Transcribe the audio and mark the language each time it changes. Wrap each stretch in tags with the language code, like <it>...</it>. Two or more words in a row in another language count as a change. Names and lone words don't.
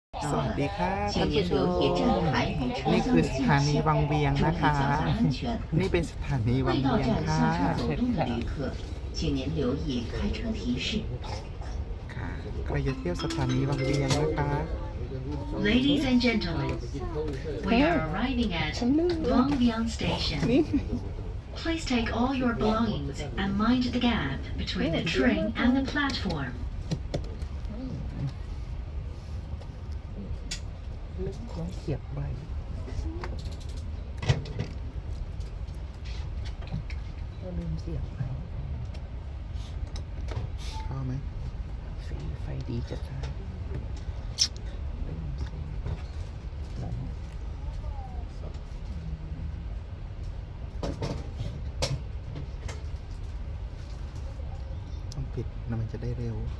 <th>สวัสดีค่ะท่าน</th> <zh>请</zh> <th>ผู้ช</th> <zh>您留意</zh> <th>ม</th> <zh>站台与车</zh> <th>นี่</th> <zh>厢</zh> <th>คือ</th> <zh>的</zh> <th>ส</th> <zh>间</zh> <th>ถานี</th> <zh>隙，</zh> <th>วังเวียง</th> <zh>注</zh> <th>นะ</th> <zh>意</zh> <th>คะ</th> <zh>脚下安全。</zh> <th>นี่เป็นสถานีวัง</th> <zh>未到</zh> <th>เวียง</th> <zh>站</zh> <th>ค่ะ</th> <zh>下车走动的旅客，请您留意开车提示。</zh> <th>ค่ะใครจะเที่ยวสถานีวังเวียงนะคะ</th> <en>Ladies and gentlemen, we are arriving at Luang Prabang Station.</en> <th>นี่</th> <en>Please take all your belongings and mind the gap between the train and the platform.</en> <th>ต้องเสียบใบก็ลืมเสียบใบเข้าไหมสีไฟดีจัดจ้าต้องปิดนะมันจะได้เร็ว</th>